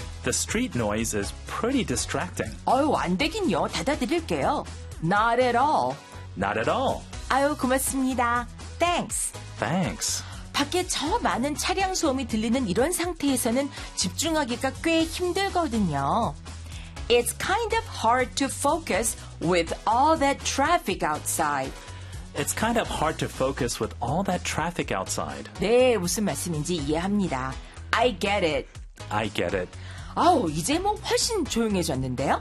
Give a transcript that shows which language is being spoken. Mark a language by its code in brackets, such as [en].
[en] The street noise is pretty distracting. [ko] 어유, 안 되긴요. 닫아드릴게요. [en] Not at all. Not at all. [ko] 아유, 고맙습니다. [en] Thanks. Thanks. [ko] 밖에 저 많은 차량 소음이 들리는 이런 상태에서는 집중하기가 꽤 힘들거든요. [en] It's kind of hard to focus with all that traffic outside. It's kind of hard to focus with all that traffic outside. [ko] 네, 무슨 말씀인지 이해합니다. [en] I get it. I get it. [ko] 아우, 이제 뭐 훨씬 조용해졌는데요?